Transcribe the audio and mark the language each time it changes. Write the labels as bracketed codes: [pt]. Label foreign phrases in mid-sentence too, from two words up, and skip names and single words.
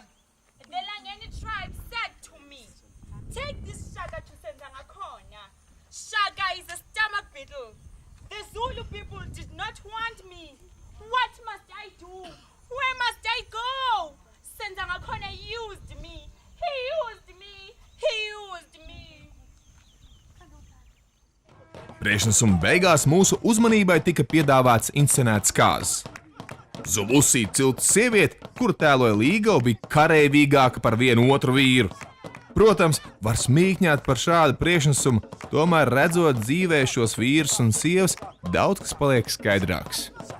[en] The Langeni tribe said to me, take this Shaka to Senzangakhona. Shaka is a stomach beetle. The Zulu people did not want me. What must I do? Where must I go? Senzangakhona used me. He used me. He used me. [lv] Priekšnesuma beigās mūsu uzmanībai tika piedāvāts inscenēts kāzas. Zulusī cilts sieviete, kuru tēloja Līgava, bija kareivīgāka par vienu otru vīru. Protams, var smīkņāt par šādu priekšnesumu, tomēr redzot dzīvē šos vīrus un sievas, daudz kas paliek skaidrāks.